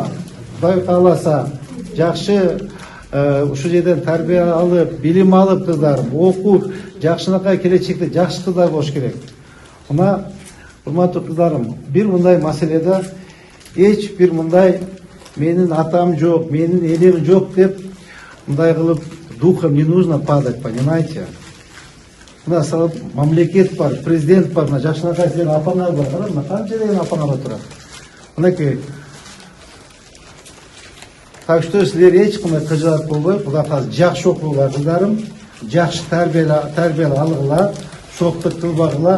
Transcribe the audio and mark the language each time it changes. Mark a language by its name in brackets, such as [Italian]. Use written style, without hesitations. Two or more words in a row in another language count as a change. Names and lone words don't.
[Kyrgyz] Кудай кааласа, жакшы ушул жерден тарбия алып, билим алып кыздарым, окуп, жакшынакай келечекте жакшы кыздар болуш керек. Мына урматтуу кыздарым, бир мындай маселеде эч бир мындай менин атам жок, менин элем жок деп мындай кылып [Russian] духом не нужно падать, понимаете? [Kyrgyz] Мына салып мамлекет бар, президент бар, мына Жакшынакай силердин апаңар бар, кара, мына канча деген апаңар отурат. Мынакей. [Russian] Так что [Kyrgyz] силер эч кандай кыжаат болбой, Кудай кааласа жакшы окугула кыздарым, жакшы тарбия алгыла, шоктук кылбагыла.